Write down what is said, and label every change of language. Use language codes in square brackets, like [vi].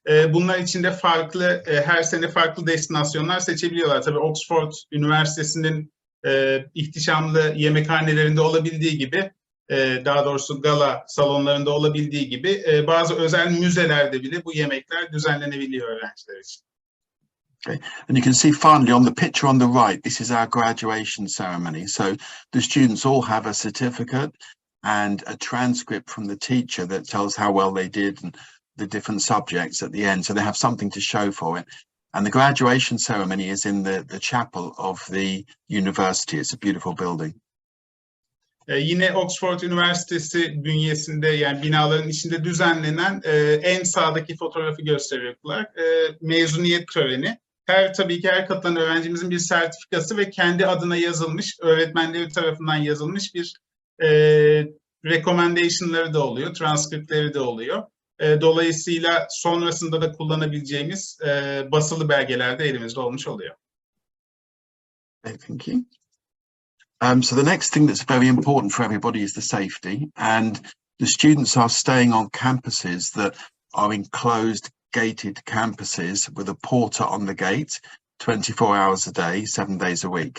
[tr] Bunlar için de farklı, her sene farklı destinasyonlar seçebiliyorlar. Tabii Oxford Üniversitesi'nin ihtişamlı yemekhanelerinde olabildiği gibi, daha doğrusu gala salonlarında olabildiği gibi bazı özel müzelerde bile bu yemekler düzenlenebiliyor öğrenciler için. [en] Okay, and you can see finally on the picture on the right, this is our graduation ceremony. So the students all have a certificate and a transcript from the teacher that tells how well they did and the different subjects at the end. So they have something to show for it. And the graduation ceremony is in the chapel of the university. It's a beautiful building. [tr] Yine Oxford Üniversitesi bünyesinde, yani binaların içinde düzenlenen en sağdaki fotoğrafı gösteriyorlar. Mezuniyet töreni. Tabii ki her katılan öğrencimizin bir sertifikası ve kendi adına yazılmış, öğretmenleri tarafından yazılmış bir recommendation'ları da oluyor, transkriptleri de oluyor. Dolayısıyla sonrasında da kullanabileceğimiz basılı belgeler de elimizde olmuş oluyor. [en] Okay, thank you. So the next thing that's very important for everybody is the safety, and the students are staying on campuses that are enclosed, gated campuses with a porter on the gate 24 hours a day, 7 days a week.